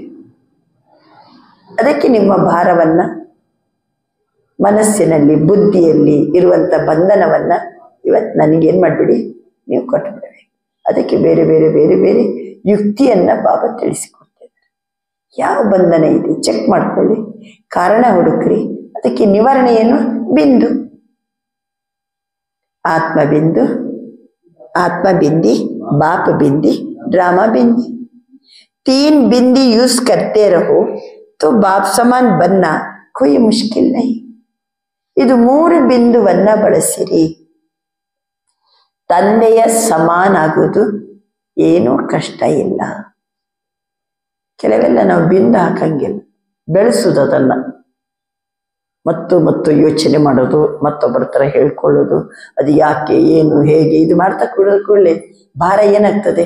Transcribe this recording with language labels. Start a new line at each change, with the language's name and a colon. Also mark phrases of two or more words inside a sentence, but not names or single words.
Kannada: ಅದಕ್ಕೆ ನಿಮ್ಮ ಭಾರವನ್ನ, ಮನಸ್ಸಿನಲ್ಲಿ ಬುದ್ಧಿಯಲ್ಲಿ ಇರುವಂತ ಬಂಧನವನ್ನ ಇವತ್ತು ನನಗೇನ್ ಮಾಡ್ಬಿಡಿ, ನೀವು ಕೊಟ್ಬಿಡಬೇಕು. ಅದಕ್ಕೆ ಬೇರೆ ಬೇರೆ ಬೇರೆ ಬೇರೆ ಯುಕ್ತಿಯನ್ನ ಬಾಬಾ ತಿಳಿಸಿಕೊಡ್ತಿದ್ದಾರೆ. ಯಾವ ಬಂಧನ ಇದೆ ಚೆಕ್ ಮಾಡ್ಕೊಳ್ಳಿ, ಕಾರಣ ಹುಡುಕ್ರಿ. ಅದಕ್ಕೆ ನಿವಾರಣೆ ಏನು? ಬಿಂದು. ಆತ್ಮಬಿಂದು,
Hindi: आत्मबिंदी, बाप बिंदी, ड्रामा बिंदी। 3 बिंदी यूज करते रहो तो बाप समान बनना कोई मुश्किल नहीं।
Kannada: ಇದು 3 ಬಿಂದುವನ್ನ ಬಳಸಿರಿ. ತಂದೆಯ ಸಮಾನ ಆಗುವುದು ಏನೂ ಕಷ್ಟ ಇಲ್ಲ. ಕೆಲವೆಲ್ಲ ನಾವು ಬಿಂದು ಹಾಕಂಗಿಲ್ಲ, ಬೆಳೆಸುವುದು ಅದನ್ನ. ಮತ್ತು ಯೋಚನೆ ಮಾಡೋದು, ಮತ್ತೊಬ್ಬರ ಹತ್ರ ಹೇಳ್ಕೊಳ್ಳೋದು, ಅದು ಯಾಕೆ, ಏನು, ಹೇಗೆ, ಇದು ಮಾಡ್ತಾ ಕೂಡಲೇ ಭಾರ ಏನಾಗ್ತದೆ?